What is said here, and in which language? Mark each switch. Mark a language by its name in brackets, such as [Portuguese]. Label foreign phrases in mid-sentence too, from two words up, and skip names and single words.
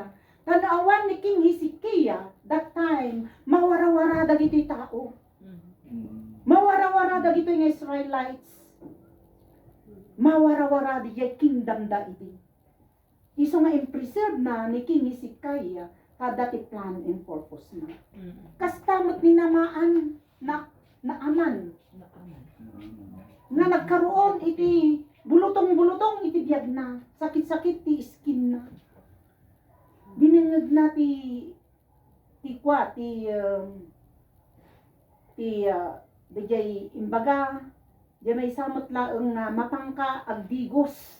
[Iloko] Tanawan ni King Hezekiah [English] that time [Iloko] mawara-wara dagito'y tao. Mawara-wara dagito'y nga Israelites. Mawara-wara di kingdom da iti. Iso nga in-preserve na ni King Hezekiah kada ti [English] plan and purpose [Iloko] na. Kastamot ni namaan na aman. Nga nagkaroon iti bulutong-bulutong iti biyag na. Sakit-sakit ti skin na. Dinengag na ti dijay imbaga di may samot laeng nga mapangka agdigos.